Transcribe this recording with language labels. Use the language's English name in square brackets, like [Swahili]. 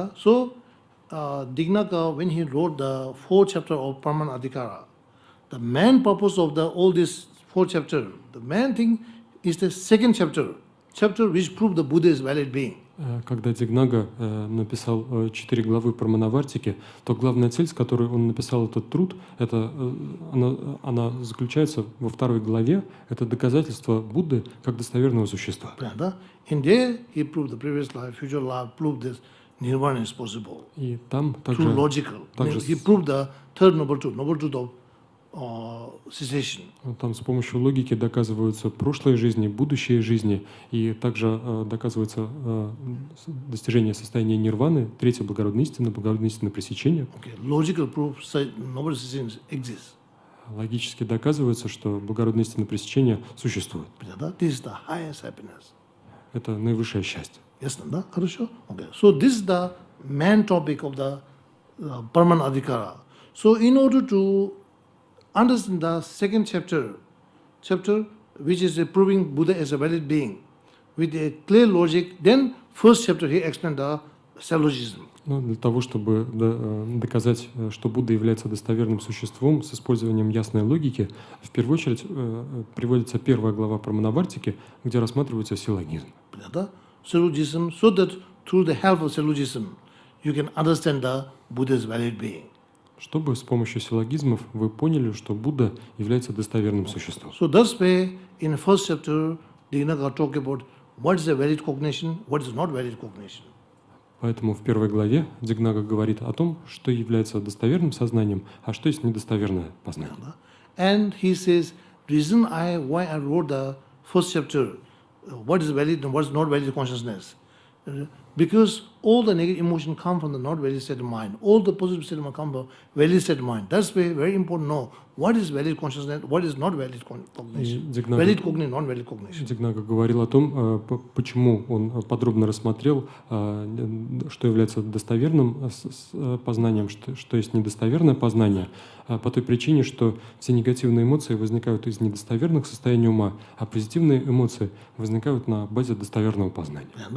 [English] So, Dignaga, when he wrote the 4th chapter of Paramanadhikara, the main purpose of all this 4th chapter, the main thing is the 2nd chapter which proved the Buddha is valid being. [Russian] Когда Дигнага написал 4 главы про Манавартики, то главная цель, с которой он написал этот труд, она заключается во 2 главе, это доказательство Будды как достоверного существа. [English] In there he proved the previous life, future life, proved this Nirvana is possible. [Russian] И там также [English] logical. He proved the third noble truth of cessation. [Russian] Там с помощью логики доказываются прошлые жизни, будущие жизни, и также доказывается достижение состояния нирваны, 3-я благородная истина пресечения. [English] Logical proof noble cessation exists. [Russian] Логически доказывается, что благородная истина пресечения существует. [English] This is the highest happiness. [Russian] Это наивысшее счастье. Ясно, да? Хорошо? Okay. [English] So this is the main topic of the permanent adhikara. So in order to understand the second chapter which is proving Buddha as a valid being, with a clear logic, then first chapter he explained the syllogism. [Russian] Но для того, чтобы доказать, что Будда является достоверным существом с использованием ясной логики, в первую очередь приводится первая глава про Манавартики, где рассматривается силлогизм. [English] Syllogism, so that through the help of syllogism you can understand the Buddha's valid being. [Russian] Чтобы с помощью силлогизмов вы поняли, что Будда является достоверным существом. [English] So thus way, in the first chapter, Dignaga talk about what is a valid cognition, what is not valid cognition. [Russian] Поэтому в первой главе Дигнага говорит о том, что является достоверным сознанием, а что есть недостоверное познание. [English] And he says, reason why I wrote the first chapter, what is valid and what is not valid consciousness. Because all the negative emotions come from the not valid state of mind. All the positive state of mind come from valid state of mind. That's why very important to know what is valid consciousness, what is not valid cognition. Valid cognition, non valid cognition. [Russian] Дигнага говорил о том, почему он подробно рассмотрел, что является достоверным познанием, что есть недостоверное познание, по той причине, что все негативные эмоции возникают из недостоверных состояний ума, а позитивные эмоции возникают на базе достоверного познания.